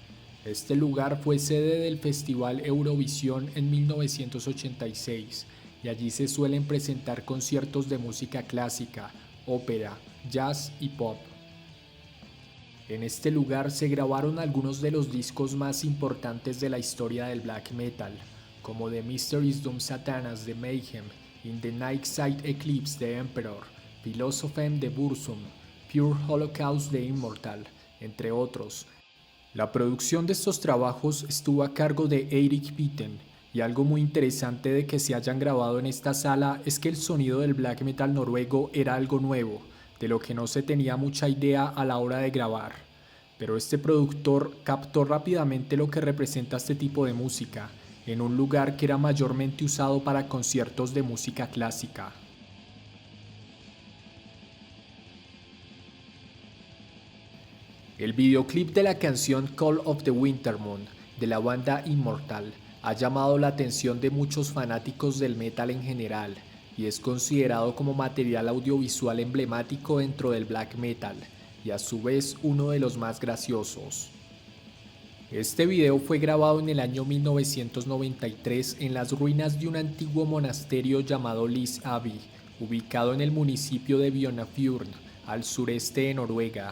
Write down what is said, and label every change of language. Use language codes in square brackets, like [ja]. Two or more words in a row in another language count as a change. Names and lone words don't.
[es] Este lugar fue sede del Festival Eurovisión en 1986 y allí se suelen presentar conciertos de música clásica, ópera, jazz y pop. En este lugar se grabaron algunos de los discos más importantes de la historia del black metal, como The Mysteries Doom Satanas de Mayhem, In the Nightside Eclipse de Emperor, Philosophem de Burzum, Pure Holocaust de Immortal, entre otros. La producción de estos trabajos estuvo a cargo de Eirik Bitten, y algo muy interesante de que se hayan grabado en esta sala es que el sonido del black metal noruego era algo nuevo, de lo que no se tenía mucha idea a la hora de grabar. Pero este productor captó rápidamente lo que representa este tipo de música, en un lugar que era mayormente usado para conciertos de música clásica. El videoclip de la canción Call of the Wintermoon de la banda Immortal ha llamado la atención de muchos fanáticos del metal en general y es considerado como material audiovisual emblemático dentro del black metal y a su vez uno de los más graciosos. Este video fue grabado en el año 1993 en las ruinas de un antiguo monasterio llamado Lis Abbey, ubicado en el municipio de Bjørnafjorden, al sureste de Noruega.